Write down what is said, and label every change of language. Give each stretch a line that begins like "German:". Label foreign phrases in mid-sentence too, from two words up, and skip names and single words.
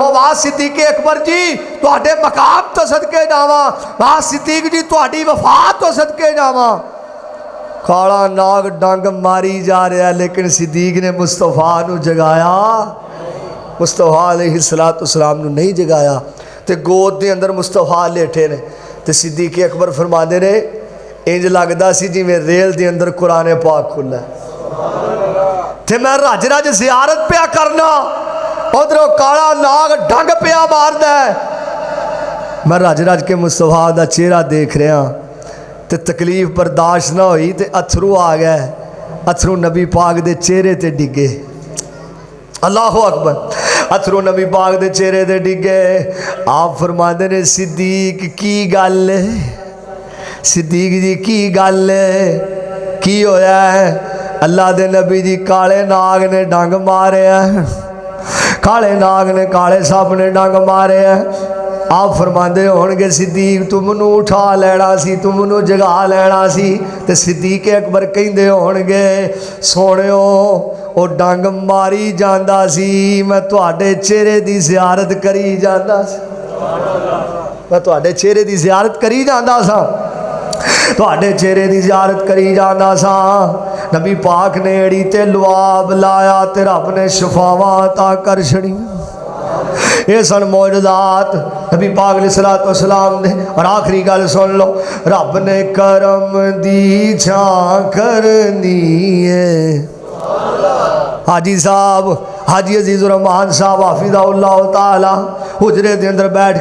Punjabi: واہ صدیق اکبر جی تواڈے مقام تو صدقے جاواں, واہ صدیق جی تواڈی وفات تو صدقے جاواں. کالا ناگ ڈنگ ماری جا رہا لیکن صدیق نے مصطفیٰ نو جگایا, مصطفیٰ
Arabic: علیہ السلام
Punjabi: نو نہیں جگایا. تے گود دے اندر مصطفیٰ لیٹے نے تے صدیق اکبر فرما دے نے انج لگدا سی جی میں ریل دے اندر قرآن پاک کھلا ہے تے میں رج زیارت پیا کرنا, ادھروں کالا ناگ ڈنگ پیا ماردا ہے. میں رج کے مصطفیٰ دا چہرہ دیکھ رہا تے تکلیف برداشت نہ ہوئی تے اتھرو آ گئے, اتھرو نبی پاک دے چہرے تے ڈگے.
Arabic: اللہ اکبر.
Punjabi: اتھرو نبی پاک دے چہرے تے ڈگے. آپ فرماندے نے صدیق کی گل ہے, صدیق جی کی گل ہے, کی ہویا ہے؟ اللہ دے نبی جی کالے ناگ نے ڈنگ مارے ہیں, کالے ناگ نے کالے سپ نے ڈنگ مارے ہیں. آپ فرماندے ہونگے صدیق تو منو اٹھا لینا سی تو منو جگا لینا سی تے صدیق اکبر کہندے ہونگے سونیو او ڈانگ ماری جاندا سی میں تواڈے چہرے دی زیارت کری جاندا سی میں تواڈے چہرے دی زیارت کری جاندا سا تواڈے چہرے دی زیارت کری جاندا سا نبی پاک نے ایڑی تے لواب لایا تے رب نے شفاواں عطا کر چھڑی یہ سن معجزات نبی پاک
Arabic: علیہ الصلوۃ والسلام
Punjabi: نے اور آخری گل سن لو رب نے کرم دی چھاں کرنی ہے حاجی صاحب حاجی عزیز الرحمان صاحب
Arabic: حافظہ اللہ تعالی
Punjabi: حجرے دے اندر بیٹھ